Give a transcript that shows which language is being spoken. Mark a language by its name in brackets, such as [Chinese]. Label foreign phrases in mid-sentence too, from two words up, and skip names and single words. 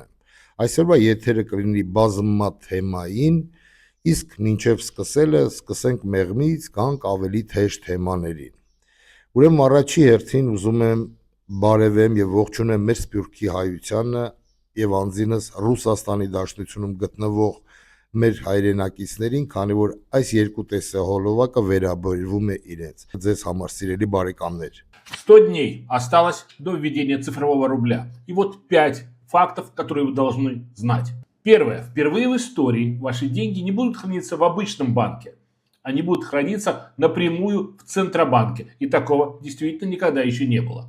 [Armenian] եմ։ Այսօրվա եթերը կլինի բազմա թեմային, իսկ մինչև սկսելը սկսենք մեղմից, գանք ավելի թեժ թեմաներին։ Ուրեմն առաջի հերթին ուզում եմ բարևեմ եւ ողջունեմ մեր սփյուռքի հայությանը եւ անձինս Ռուսաստանի Դաշնությունում гտնվող մեր հայրենակիցներին, քանի որ այս երկու տեսահոլովակը վերաբերվում է իրենց։ Ձեզ համար սիրելի բարեկամներ։ [Russian] 100 дней осталось до введения цифрового рубля. И вот 5 фактов, которые вы должны знать. Первое. Впервые в истории ваши деньги не будут храниться в обычном банке. Они будут храниться напрямую в Центробанке. И такого действительно никогда еще не было.